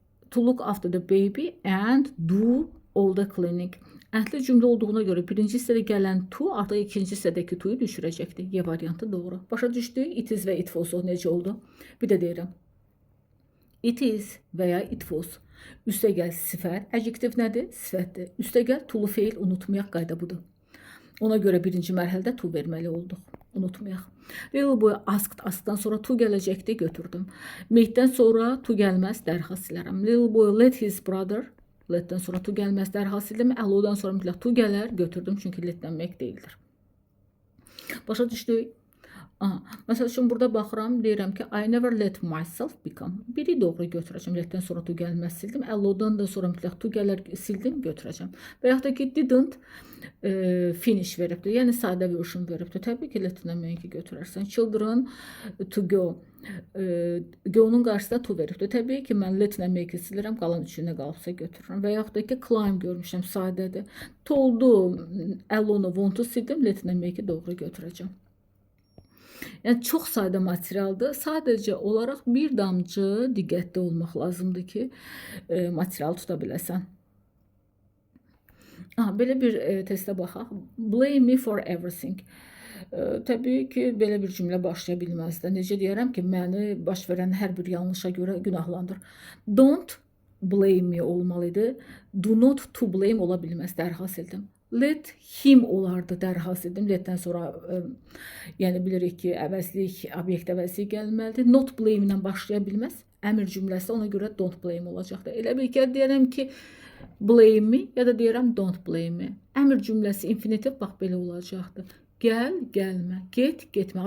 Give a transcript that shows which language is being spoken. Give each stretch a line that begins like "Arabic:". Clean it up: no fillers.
English: To look after the baby and do all the cleaning.
Azerbaijani: Əntli cümlə olduğuna görə birinci hissədə gələn to artıq ikinci hissədəki to'yu düşürəcəkdir. Y variantı doğru. Başa düşdü?
English: It is
Azerbaijani: və
English: it was
Azerbaijani: necə oldu? Bir də deyirəm.
English: It is
Azerbaijani: və ya
English: it was.
Azerbaijani: Üstə gəl sifət. Adjektiv nədir? Sifətdir. Üstə gəl tulu feil, unutmayaq, qayda budur. Ona görə birinci mərhələdə to verməli olduq. Unutmayaq.
English: Little boy asked.
Azerbaijani: Askdan sonra to gələcəkdi, götürdüm. Make'dən sonra to gəlməz, dərhal silərəm.
English: Little boy let his brother.
Azerbaijani: Let'dən sonra to gəlməz, dərhal sildim. Hello'dan sonra mütləq to gələr, götürdüm. Çünki let'dən make deyildir. Başa düşdük? Məsəl üçün burada baxıram, deyirəm ki,
English: I never let myself become.
Azerbaijani: Biri doğru götürəcəm. Let'dən sonra to gəlməz sildim. Hello'dan da sonra mütləq to gələr, sildim, götürəcəm. Və yaxud da ki,
English: didn't finish
Azerbaijani: veribdir. Yəni sadə version veribdir. Təbii ki, let'dən make götürərsən.
English: Children to go.
Azerbaijani: Go-nun qarşısında to veribdir. Təbii ki, mən let'lə make silirəm, qalan üçünə qalıbsa götürürəm. Və yaxud da ki, climb görmüşəm, sadədir. Toldu, Elonu, want-u sildim, let'lə make doğru götürəcəm. Yəni, çox sadə materialdır. Sadəcə olaraq bir damcı diqqətli olmaq lazımdır ki, materialı tuta biləsən. Belə bir testə baxaq.
English: Blame me for everything.
Azerbaijani: Təbii ki, belə bir cümlə başlaya bilməzdir. Necə deyərəm ki, məni baş verən hər bir yanlışa görə günahlandır.
English: Don't blame me
Azerbaijani: olmalıydı.
English: Do not to blame
Azerbaijani: ola bilməz. Dərhal sildim. Let him olardı, dərhal sildim. Let'dən sonra yəni bilirik ki, əvəzlik, obyekt əvəzlik gəlməlidir. Not blame ilə başlaya bilməz. Əmr cümləsi, ona görə don't blame olacaqdır. Elə bir ki, deyərəm ki,
English: blame me
Azerbaijani: ya da deyərəm
English: don't blame me.
Azerbaijani: Əmr cümləsi infinitiv bax belə olacaqdır. Gəl, gəlmə, get, getmə.